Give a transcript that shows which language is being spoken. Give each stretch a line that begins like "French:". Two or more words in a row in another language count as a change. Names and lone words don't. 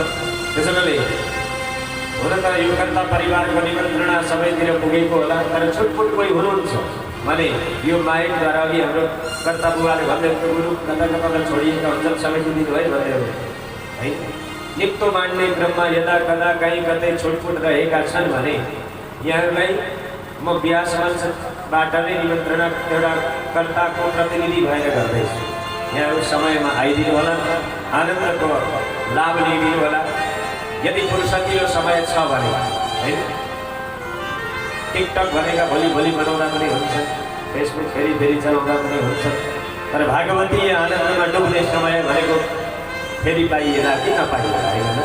Nepali: त्यसैले हुन त यो कर्ता परिवारको निमन्त्रणा सबैतिर पुगेको होला, तर छुटपुट कोही हुनुहुन्छ भने यो माइकद्वारा अघि हाम्रो कर्ता बुबाले भन्दै गुरु कता कता छोडिएका हुन्छन् सबैको दिनुभयो भन्दै है। निप्तो मान्ने ब्रह्म यदा कदा कहीँ कतै छुटपुट रहेका छन् भने यहाँहरूलाई म व्यास मञ्चबाट नै निमन्त्रणा एउटा कर्ताको प्रतिनिधि भएर गर्दैछु। यहाँहरू समयमा आइदिनु होला, आनन्दको लाभ लिइदिनु होला। यदि फुर्सदिलो समय छ भने है, टिकटक भनेका भोलि बनाउँदा पनि हुन्छ, फेसबुक फेरि चलाउँदा पनि हुन्छ, तर भागवतीय आनन्दमा डुब्ने समय भनेको फेरि पाइएला कि नपाइएला होइन।